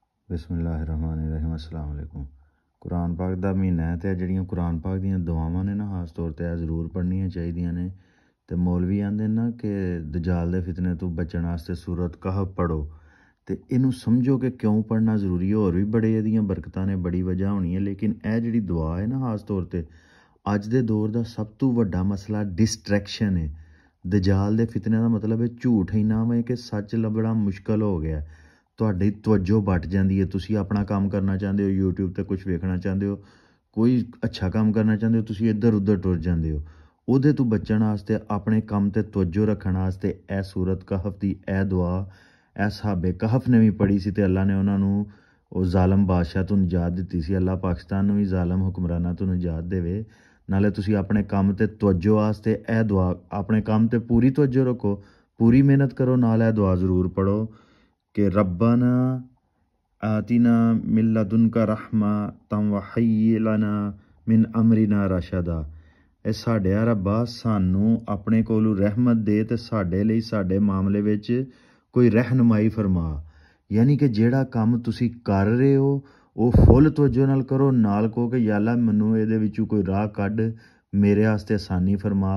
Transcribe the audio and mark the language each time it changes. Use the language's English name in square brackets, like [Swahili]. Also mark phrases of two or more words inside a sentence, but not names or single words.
[Arabic] بسم الله الرحمن الرحيم السلام عليكم. [Punjabi] قرآن پاک دا مہینہ ہے تو جیہڑیاں قرآن پاک دیاں دعاواں نے نا خاص طور پر ضرور پڑھنیاں چاہیدیاں نے. تے مولوی آندے نا کہ دجال دے فتنے توں بچن واسطے سورت کہف پڑھو، تو اینوں سمجھو کہ کیوں پڑھنا ضروری ہے. ہور بھی بڑے ایہدیاں برکتاں نے, بڑی وجہ ہونی ہے، لیکن یہ جیہڑی دعا ہے نا خاص طور پر اج دے دور کا سب توں وڈا مسئلہ ڈسٹریکشن ہے. دجال دے فتنے کا مطلب ہے جھوٹ اینا ہے کہ سچ لبھنا مشکل ہو گیا. تہاڈی توجہ بٹ جاتی ہے، تسی اپنا کام کرنا چاہتے ہو، یوٹیوب پر کچھ ویکھنا چاہتے ہو، کوئی اچھا کام کرنا چاہتے ہو، تسی ادھر ادھر ٹر جاتے ہو. اوہدے توں بچن واسطے اپنے کام تے توجہ رکھن واسطے اے سورت کہف کی اے دعا اے اصحاب کہف نے بھی پڑھی سی تے اللہ نے انہوں نے وو ظالم بادشاہ توں نجات دی سی. اللہ پاکستان میں بھی ظالم حکمراناں توں نجات دیوے. نالے تسی اپنے کام تے توجہ واسطے اے دعا اپنے کام تے پوری توجہ رکھو، پوری محنت کرو، نال اے دعا ضرور پڑھو کہ [Arabic] ربنا آتنا من لدنك رحمة وهيئ لنا من أمرنا رشدا. [Punjabi] اے ساڈے ربا سانوں اپنے کولوں رحمت دے تے ساڈے لئی ساڈے معاملے وچ کوئی رہنمائی فرما. یعنی کہ جیہڑا کام تسی کر رہے ہو وو فل توجہ نال کرو، نال کہو کہ یا اللہ مینوں ایہدے وچوں کوئی راہ کڈھ، میرے واسطے آسانی فرما.